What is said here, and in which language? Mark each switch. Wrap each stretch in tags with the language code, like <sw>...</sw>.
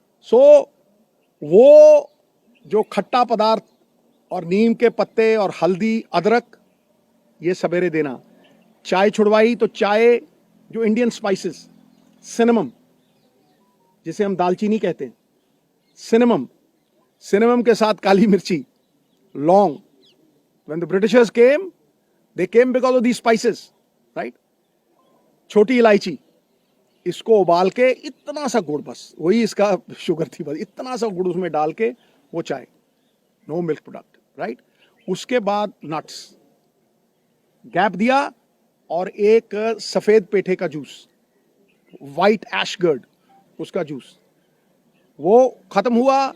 <hi>सो वो जो खट्टा पदार्थ और नीम के पत्ते और हल्दी, अदरक, ये सवेरे देना। चाय छुड़वाई तो चाय, जो इंडियन स्पाइसेस, सिनेमम, जिसे हम दालचीनी कहते हैं, सिनेमम, सिनेमम के साथ काली मिर्ची, लौंग।</hi> <en>When the Britishers came, they came because of these spices, right?</en> <hi>छोटी इलायची, इसको उबाल के इतना सा गुड़, बस वही इसका शुगर थी, बस इतना सा गुड़ उसमें डाल के वो चाय,</hi> <en>no milk product,</en> <hi>राइट। उसके बाद नट्स, गैप दिया, और एक सफेद पेठे का जूस, वाइट एशगर्ड, उसका जूस, वो खत्म हुआ।</hi>